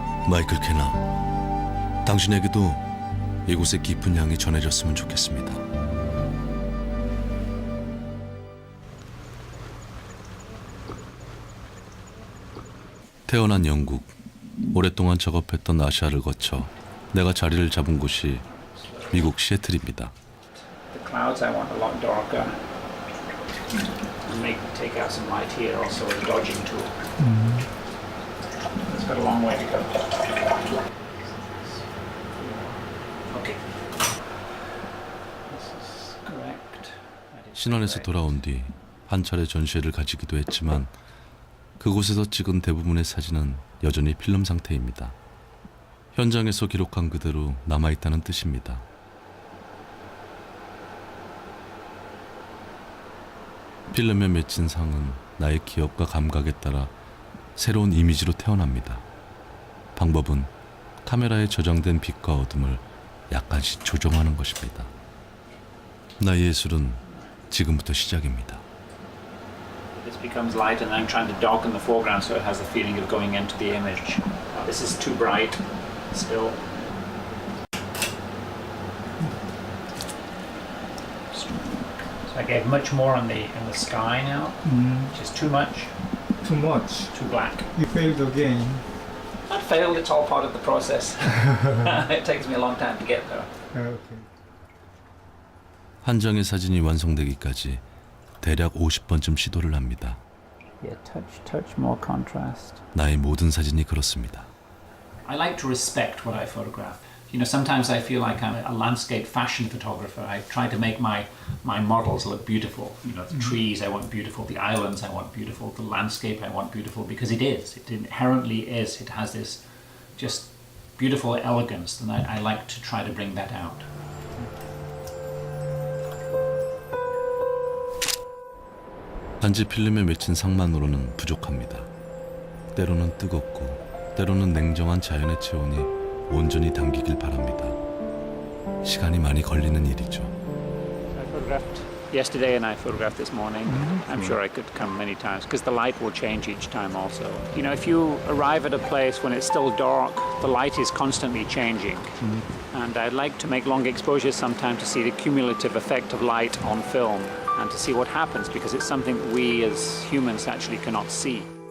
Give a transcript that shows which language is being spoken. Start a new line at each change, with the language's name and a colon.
Korean: 마이클 캐나, 당신에게도 이곳의 깊은 향이 전해졌으면 좋겠습니다. 태어난 영국, 오랫동안 작업했던 아시아를 거쳐 내가 자리를 잡은 곳이 미국 시애틀입니다.
English: The clouds I want a lot darker. Make take out some light here also a dodging tool. It's got a long way to go. Okay. This is correct.
Korean: 신안에서 돌아온 뒤 한 차례 전시회를 가지기도 했지만 그곳에서 찍은 대부분의 사진은 여전히 필름 상태입니다. 현장에서 기록한 그대로 남아있다는 뜻입니다. 필름에 맺힌 상은 나의 기억과 감각에 따라 새로운 이미지로 태어납니다. 방법은 카메라에 저장된 빛과 어둠을 약간씩 조정하는 것입니다. 나의 예술은 지금부터 시작입니다.
English: This becomes light, and I'm trying to darken the foreground so it has the feeling of going into the image. This is too bright still. So I gave much more on the sky now, which is too much, Too much. too black. You failed again. Not failed, it's all part of the process. It takes me a long time to get there. Okay.
Korean: 한 장의 사진이 완성되기까지 대략 50번쯤 시도를 합니다.
English: Yeah, touch more contrast.
Korean: 나의 모든 사진이 그렇습니다.
English: I like to respect what I photograph. You know, sometimes I feel like I'm a landscape fashion photographer. I try to make my models look beautiful. You know, the trees I want beautiful, the islands I want beautiful, the landscape I want beautiful, because it is. It inherently is. It has this just beautiful elegance, and I like to try to bring that out.
Korean: 단지 필름에 맺힌 상만으로는 부족합니다. 때로는 뜨겁고 때로는 냉정한 자연의 체온이 온전히 담기길 바랍니다. 시간이 많이 걸리는 일이죠.
English: I photographed yesterday and I photographed this morning. I'm sure I could come many times because the light will change each time also. You know, if you arrive at a place when it's still dark, the light is constantly changing. And I'd like to make long exposures sometime to see the cumulative effect of light on film and to see what happens, because it's something that we as humans actually cannot see.